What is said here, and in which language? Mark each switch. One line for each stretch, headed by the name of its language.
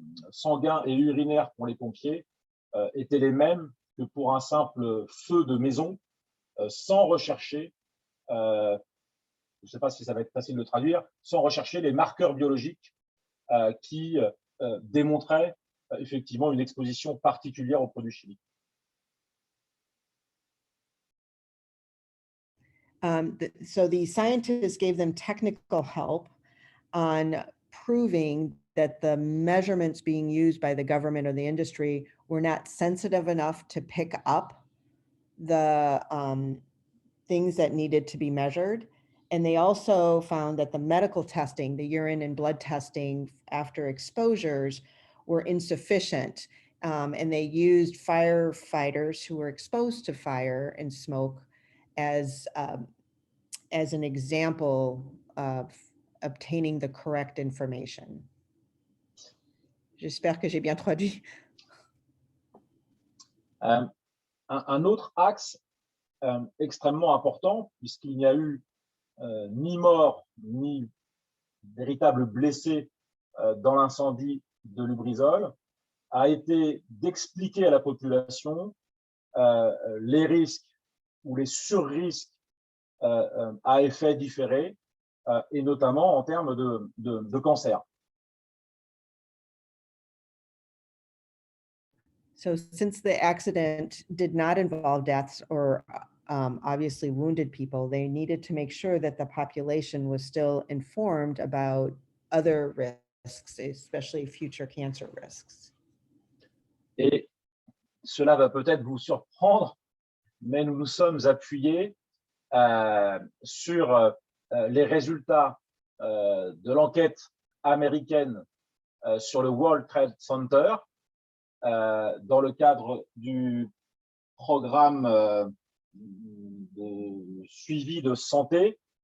French: sanguins et urinaires pour les pompiers étaient les mêmes que pour un simple feu de maison, sans rechercher, je ne sais pas si ça va être facile de traduire, sans rechercher les marqueurs biologiques qui démontraient effectivement une exposition particulière aux produits chimiques.
English: So the scientists gave them technical help on proving that the measurements being used by the government or the industry were not sensitive enough to pick up the things that needed to be measured. And they also found that the medical testing, the urine and blood testing after exposures, were insufficient. And they used firefighters who were exposed to fire and smoke as an example of obtaining the correct information.
French: J'espère que j'ai bien traduit. Un autre axe extrêmement important, puisqu'il n'y a eu ni mort, ni véritable blessé dans l'incendie de Lubrizol, a été d'expliquer à la population les risques ou les surrisques à effet différé, et notamment en termes de cancer.
English: So since the accident did not involve deaths or obviously wounded people, they needed to make sure that the population was still informed about other risks, especially future cancer risks.
French: Et cela va peut-être vous surprendre, mais nous nous sommes appuyés sur les résultats de l'enquête américaine sur le World Trade Center dans le cadre du programme de suivi de santé